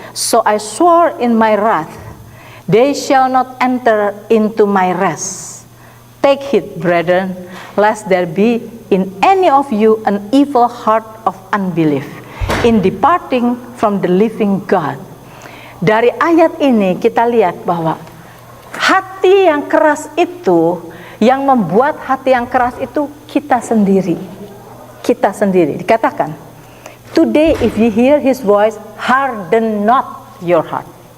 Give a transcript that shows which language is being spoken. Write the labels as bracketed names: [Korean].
[English] So I swore in my wrath, they shall not enter into my rest. Take heed, brethren, lest there be in any of you an evil heart of unbelief, in departing from the living God. [Indonesian] Dari ayat ini kita lihat bahwa hati yang keras itu, yang membuat hati yang keras itu kita sendiri. Kita sendiri. Dikatakan, [English] today if you hear his voice, harden not your heart.